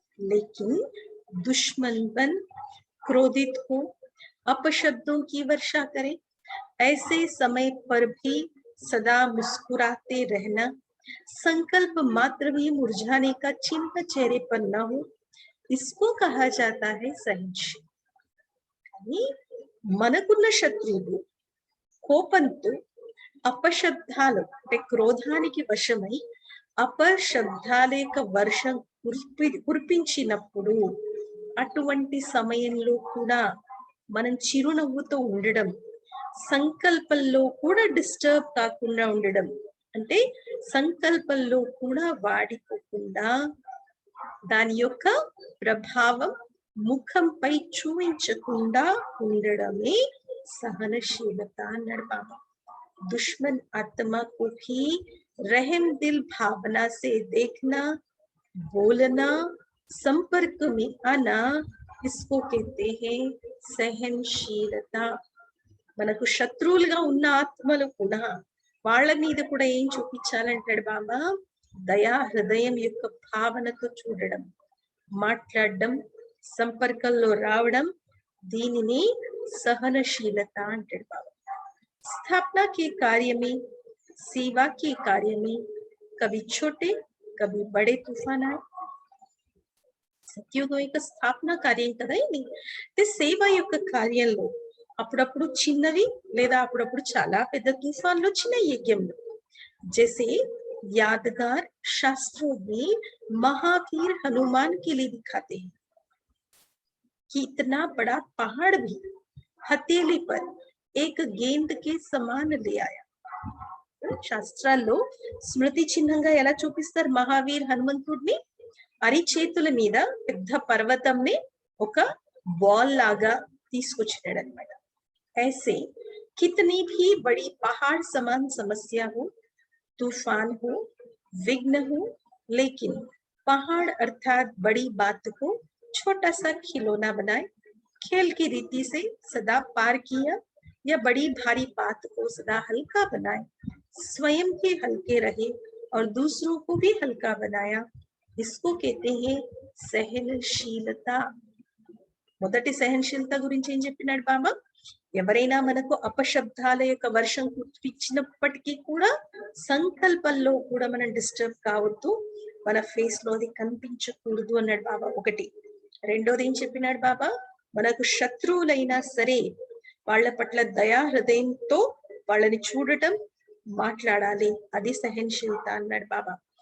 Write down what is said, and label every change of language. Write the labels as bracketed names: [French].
[Hindi] लेकिन दुश्मन बन क्रोधित हो, अपशब्दों की वर्षा करे, ऐसे समय पर भी सदा मुस्कुराते रहना, संकल्प मात्र भी मुरझाने का चिन्ह चेहरे पर न हो, इसको कहा जाता है सहनशील. [Telugu] మనకున్న శత్రువులు కోపంతో అపశబ్దాలు అంటే క్రోధానికి వశమై అపశబ్దాల యొక్క వర్షం కురిపించినప్పుడు, అటువంటి సమయంలో కూడా మనం చిరునవ్వుతో ఉండడం, సంకల్పంలో కూడా డిస్టర్బ్ కాకుండా ఉండడం, అంటే సంకల్పంలో కూడా వాడిపోకుండా దాని యొక్క ప్రభావం ముఖంపై చూపించకుండా ఉండడమే సహనశీలత అన్నాడు బాబా. [Hindi] दुश्मन आत्मा को भी रहम दिल भावना से देखना, बोलना, संपर्क में आना, इसको कहते हैं सहनशीलता. [Telugu] మనకు శత్రువులుగా ఉన్న ఆత్మలు కూడా వాళ్ళ మీద కూడా ఏం చూపించాలంటాడు బాబా? దయా హృదయం యొక్క భావనతో చూడడం, మాట్లాడడం, సంపర్కంలో రావడం, దీనిని సహనశీలత అంటాడు బాబా. [Hindi] स्थापना के कार्य में, सेवा के कार्य में कभी छोटे कभी बड़े तूफान आए. [Telugu] సత్యుగం యొక్క స్థాపన కార్యం కదా ఇది. సేవ యొక్క కార్యంలో అప్పుడప్పుడు చిన్నవి లేదా అప్పుడప్పుడు చాలా పెద్ద తుఫాన్లు వచ్చినాయి యజ్ఞంలో. [Hindi] जैसे यादगार शास्त्रों में महावीर हनुमान के लिए दिखाते हैं कि इतना बड़ा पहाड़ भी हथेली पर एक गेंद के समान ले आया. [Telugu] శాస్త్రాల్లో స్మృతి చిహ్నంగా ఎలా చూపిస్తారు మహావీర్ హనుమంతుడిని? అరిచేతుల మీద పెద్ద పర్వతంని ఒక బాల్ లాగా తీసుకొచ్చినాడు అనమాట. [Hindi] ऐसे कितनी भी बड़ी पहाड़ समान समस्या हो, तूफान हो, विघ्न हो, लेकिन पहाड़ अर्थात बड़ी बात को छोटा सा खिलौना बनाए, खेल की रीति से सदा पार किया, या बड़ी भारी बात को सदा हल्का बनाए, स्वयं भी हल्के रहे और दूसरों को भी हल्का बनाया, इसको कहते हैं सहनशीलता. [Telugu] మొదటి సహనశీలత గురించి ఏం చెప్పినాడు బాబా? ఎవరైనా మనకు అపశబ్దాల యొక్క వర్షం కురిపించినప్పటికీ కూడా సంకల్పంలో కూడా మనం డిస్టర్బ్ కావద్దు, మన ఫేస్ లో అది కనిపించకూడదు అన్నాడు బాబా. ఒకటి. రెండోది ఏం చెప్పినాడు బాబా, మనకు శత్రువులైనా సరే వాళ్ళ పట్ల దయా హృదయంతో వాళ్ళని చూడటం, మాట్లాడాలి, అది సహనశీలత అన్నాడు బాబా.